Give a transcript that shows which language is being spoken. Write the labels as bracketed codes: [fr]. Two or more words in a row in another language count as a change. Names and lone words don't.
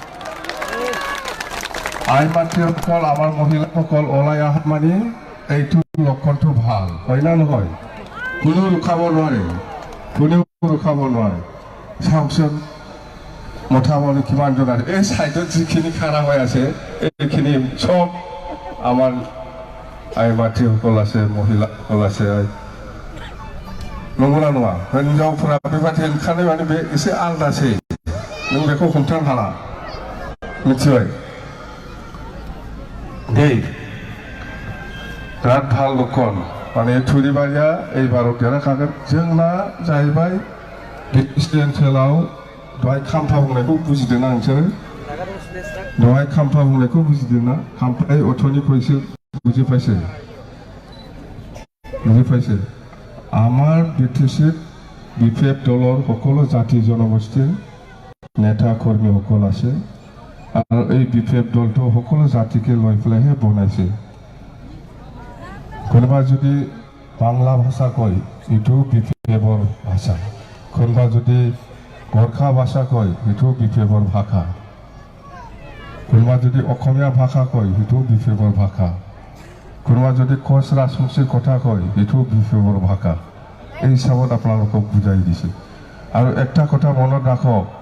[as] আই মাতৃসকল আমাৰ মহিলাসকল ওলাই অহা মানে এইটো লক্ষণটো ভাল হয় না নহয় কোনো ৰখাব নোৱাৰে কোনেও ৰখাব নোৱাৰে চাওকচোন মোটামুটি কিমানজন আছে এই চাইডত যিখিনি খাৰা হৈ আছে এইখিনি চব আমাৰ আই মাতৃসকল আছে মহিলাসকল আছে [brx] नंगौना नङा हिनजावफोरा बेबादि ओंखारनाय माने बे एसे आलदासै नों बेखौ हमथानो हाला मिथिबाय दे बिराद ভাল लक्षण माने थुरिबारिया एबाराव देरहाखागोन जोंना जाहैबाय ओनसोलाव दहाय खाम्फा बुंनायखौ बुजिदोंना नोंसोरो दहाय खाम्फा बुंनायखौ बुजिदोंना खाम्फाय अथ'निफ्रायसो [as] बुजिफाइছে আমাৰ বিটিচিত বিপিএফ দলৰ সকলো জাতি জনগোষ্ঠীৰ নেতা কৰ্মীসকল আছে আৰু এই বিপিএফ দলটো সকলো জাতিকে লৈ পেলাইহে বনাইছে কোনোবা যদি বাংলা ভাষা কয় এইটো বিপিএফৰ ভাষা কোনোবা যদি গোৰ্খা ভাষা কয় এইটো বিপিএফৰ ভাষা কোনোবা যদি অসমীয়া ভাষা কয় সেইটো বিপিএফৰ ভাষা কোনোবা যদি কোচ ৰাজবংশীৰ কথা কয় এইটো বিপিএফৰ ভাষা এই হিচাপত আপোনালোকক বুজাই দিছে আৰু একটা কথা মনত ৰাখক